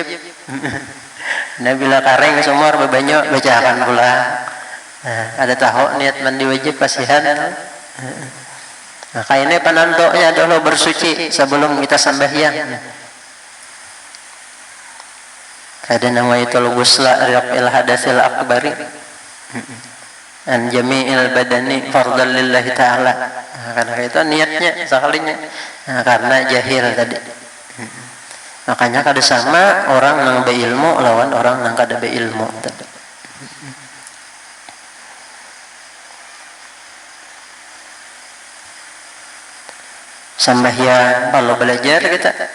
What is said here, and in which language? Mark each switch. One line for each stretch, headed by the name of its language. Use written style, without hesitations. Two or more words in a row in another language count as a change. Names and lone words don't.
Banjar: Nah, bila kareng sumur bebanyak bacakan pula. Nah, ada tahu niat mandi wajib kasihan.
Indonesian: Maka ini penentunya adalah bersuci sebelum kita sembahyang.
Arabic: Kada نويت الغسل رفع الحدث الأكبر عن جميع البدن فرضا لله تعالى.
Banjar: Nah, karena itu niatnya sekalinya.
Indonesian: Nah, karena jahil tadi.
Banjar: Makanya kada sama orang yang berilmu lawan orang yang kada berilmu.
Indonesian: Sembahyang kalau belajar kita.